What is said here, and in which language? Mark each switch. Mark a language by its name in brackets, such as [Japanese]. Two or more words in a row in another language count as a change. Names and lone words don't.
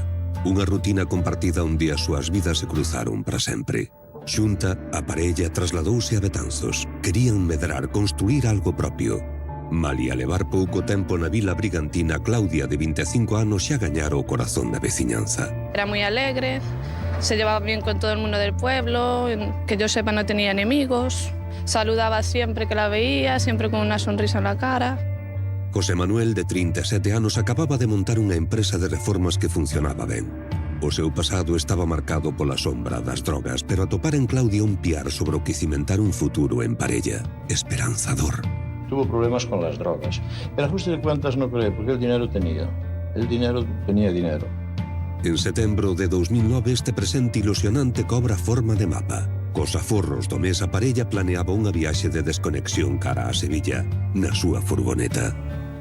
[Galician] Unha rutina compartida onde as súas vidas se cruzaron para sempre. Xunta, a parella trasladouse a Betanzos. Querían medrar, construir algo propio. Malia levar pouco tempo na vila brigantina, Claudia, de 25 anos, xa gañara o corazón da veciñanza. Era moi alegre, [Spanish] se llevaba bien con todo el mundo del pueblo, que yo sepa no tenía enemigos, saludaba siempre que la veía, siempre con una sonrisa en la cara. [Galician] José Manuel, de 37 anos, acababa de montar unha empresa de reformas que funcionaba ben. O seu pasado estaba marcado pola sombra das drogas, pero atopar en Claudia un piar sobre o que cimentar un futuro en parella, esperanzador. [Spanish] Tuvo problemas con las drogas. El ajuste de cuentas no creo, porque el dinero tenía. Dinero. [Galician] En setembro de 2009, este presente ilusionante cobra forma de mapa. Cos aforros do mes, a parella planeaba unha viaxe de desconexión cara a Sevilla, na súa furgoneta.